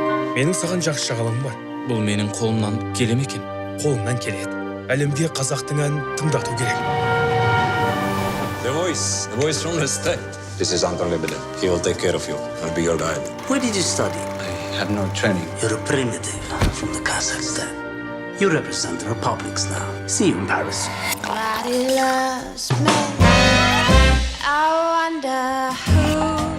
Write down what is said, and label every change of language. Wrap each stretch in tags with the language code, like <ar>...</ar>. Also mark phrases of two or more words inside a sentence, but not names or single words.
<kk>Менің саған жақсы шағалым бар. Бұл менің қолымнан келе ме екен? Қолыңнан келеді. Әлемде қазақтың әнін тыңдату керек.</kk> <en>The voice from the state. This is Anton Lebedev. He will take care of you. I'll be your guide. Where did you study? I had no training. You're a primitive from the Kazakhstan. You represent the republics now. See you in Paris. Nobody loves me. I wonder who.</en>